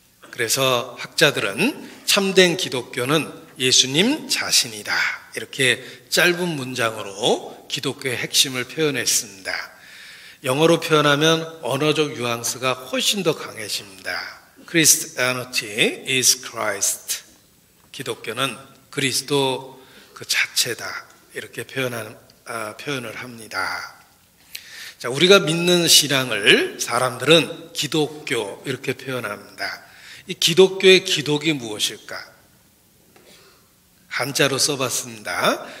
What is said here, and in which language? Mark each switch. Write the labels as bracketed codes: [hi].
[ko] 그래서 학자들은 참된 기독교는 예수님 자신이다. 이렇게 짧은 문장으로 기독교의 핵심을 표현했습니다. 영어로 표현하면 언어적 뉘앙스가 훨씬 더 강해집니다. [en] Christianity is Christ. [ko] 기독교는 그리스도 그 자체다. 이렇게 표현을 합니다. 자, 우리가 믿는 신앙을 사람들은 기독교 이렇게 표현합니다. 이 기독교의 기독이 무엇일까? 한자로 써봤습니다.